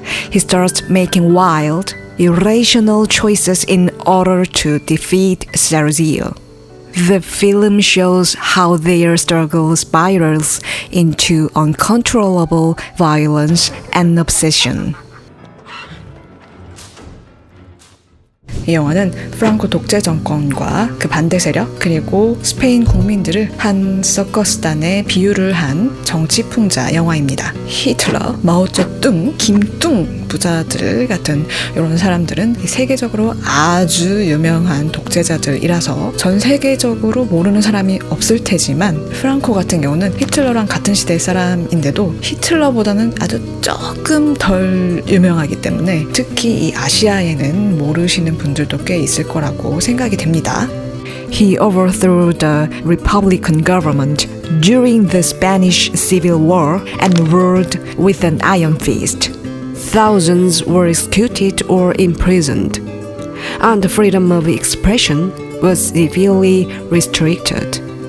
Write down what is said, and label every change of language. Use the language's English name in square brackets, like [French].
[English] He starts making wild, irrational choices in order to defeat Sergio. The film shows how their struggle spirals into uncontrollable violence and obsession. [Korean] 이 영화는 프랑코 독재 정권과 그 반대 세력 그리고 스페인 국민들을 한 서커스단에 비유를 한 정치 풍자 영화입니다. 히틀러, 마오쩌둥, 김뚱 부자들 같은 이런 사람들은 세계적으로 아주 유명한 독재자들이라서 전 세계적으로 모르는 사람이 없을 테지만 프랑코 같은 경우는 히틀러랑 같은 시대 사람인데도 히틀러보다는 아주 조금 덜 유명하기 때문에 특히 이 아시아에는 모르시는 분들도 꽤 있을 거라고 생각이 됩니다. [English] He overthrew the Republican government during the Spanish Civil War and ruled with an iron fist. Thousands were executed or imprisoned, and the freedom of expression was severely restricted.